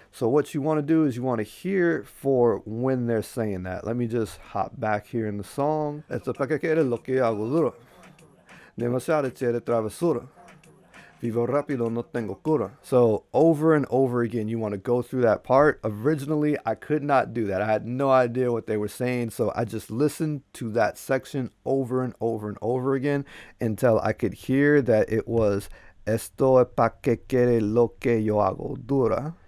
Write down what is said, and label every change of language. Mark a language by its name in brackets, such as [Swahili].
[English] So what you want to do is you want to hear for when they're saying that. Let me just hop back here in the song. [Spanish] Esto es para que quede lo que yo hago dura. Demasiado chévere travesura. Vivo rápido, no tengo cura. [English] So over and over again, you want to go through that part. Originally, I could not do that. I had no idea what they were saying. So I just listened to that section over and over and over again until I could hear that it was [Spanish] esto es pa que quede lo que yo hago dura.